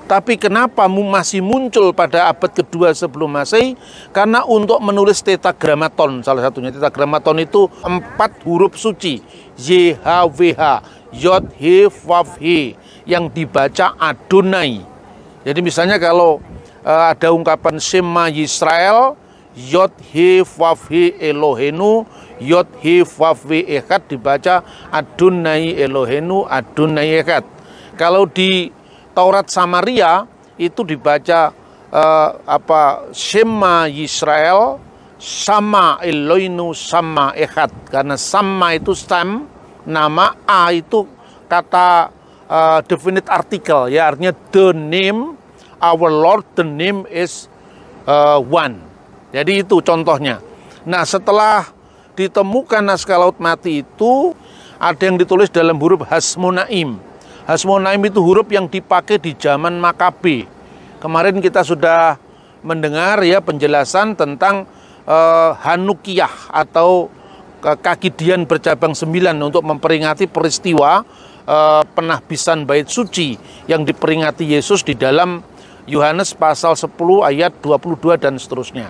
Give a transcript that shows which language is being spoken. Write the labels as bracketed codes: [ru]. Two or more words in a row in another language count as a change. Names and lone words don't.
[id] Tapi kenapa masih muncul pada abad kedua sebelum Masehi? Karena untuk menulis tetragrammaton, salah satunya tetragrammaton itu 4 huruf suci, YHWH, [he] יוד הא וו הא, [id] yang dibaca Adonai. Jadi misalnya kalau ada ungkapan [he] שמע ישראל, יוד הא וו הא אלהינו יוד הא וו הא אחד, dibaca אדני אלהינו אדני אחד. [id] Kalau di Taurat Samaria itu dibaca [he] שמע ישראל, שמא אלהינו שמא אחד. [id] Karena Sama itu Sam, nama, A itu kata [en] definite article, [id] ya, artinya [en] the name, our Lord, the name is one. [id] Jadi itu contohnya. Nah, setelah ditemukan naskah Laut Mati itu, ada yang ditulis dalam huruf Hasmonaim. Hasmonaim itu huruf yang dipakai di zaman Makabe. Kemarin kita sudah mendengar ya penjelasan tentang Hanukiyah atau Kakidian bercabang 9 untuk memperingati peristiwa penahbisan bait suci yang diperingati Yesus di dalam Yohanes pasal 10 ayat 22 dan seterusnya.